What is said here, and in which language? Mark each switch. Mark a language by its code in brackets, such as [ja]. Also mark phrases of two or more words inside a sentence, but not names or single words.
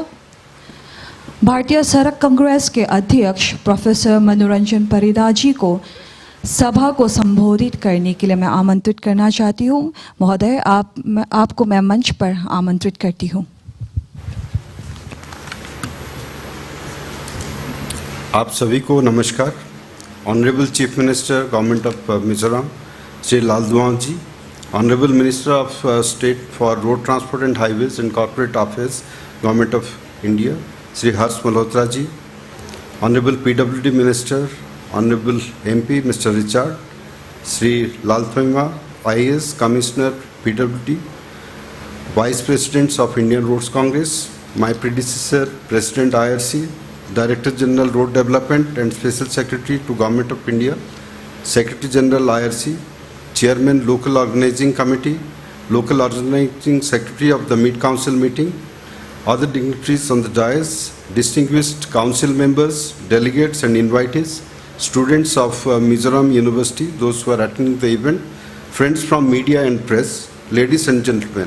[hi] भारतीय सड़क कांग्रेस के अध्यक्ष प्रोफेसर मनोरंजन परिदा जी को सभा को संबोधित करने के लिए मैं आमंत्रित करना चाहती हूँ। महोदय, आपको मैं मंच पर आमंत्रित करती हूँ। आप सभी को नमस्कार। [en] Honorable Chief Minister Government of Mizoram श्री लाल दुआंग जी, Honorable Minister of State for Road Transport and Highways and Corporate Affairs, Government of India, Sri Harsh Malhotra ji, Honorable PWD Minister, Honorable MP Mr. Richard, Sri Lal Thoima, IAS Commissioner PWD, Vice Presidents of Indian Roads Congress, my predecessor President IRC, Director General Road Development and Special Secretary to Government of India, Secretary General IRC, Chairman Local Organizing Committee, Local Organizing Secretary of the Mid Council meeting, other dignitaries on the dais, distinguished council members, delegates and invitees, students of Mizoram University, those who are attending the event, friends from media and press, ladies and gentlemen.